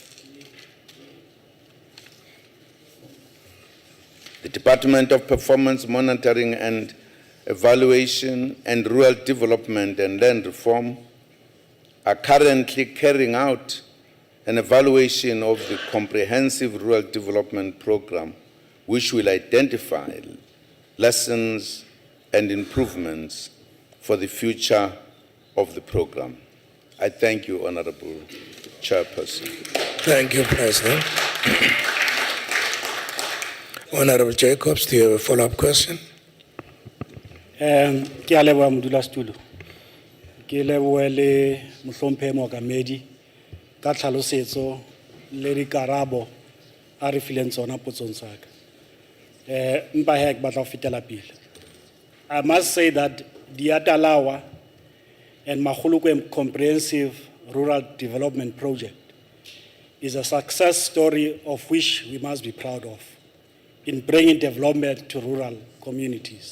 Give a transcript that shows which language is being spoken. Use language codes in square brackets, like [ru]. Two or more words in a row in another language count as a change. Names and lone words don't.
[en] The Department of Performance Monitoring and Evaluation and Rural Development and Land Reform are currently carrying out an evaluation of the Comprehensive Rural Development Program, which will identify lessons and improvements for the future of the program. I thank you, Honorable Chairperson. Thank you, President. Honorable Jacobs, do you have a follow-up question? [st] Ke a leboha modulasetulo. Ke lebohe le mohlomphehi mookamedi ka tlhalosetso le dikarabo a re fileng tsona potsong tsa ka. Empa hee ke batla ho fetela pele. [en] I must say that Diatalawa and Mahulukwe Comprehensive Rural Development Project is a success story of which we must be proud of in bringing development to rural communities.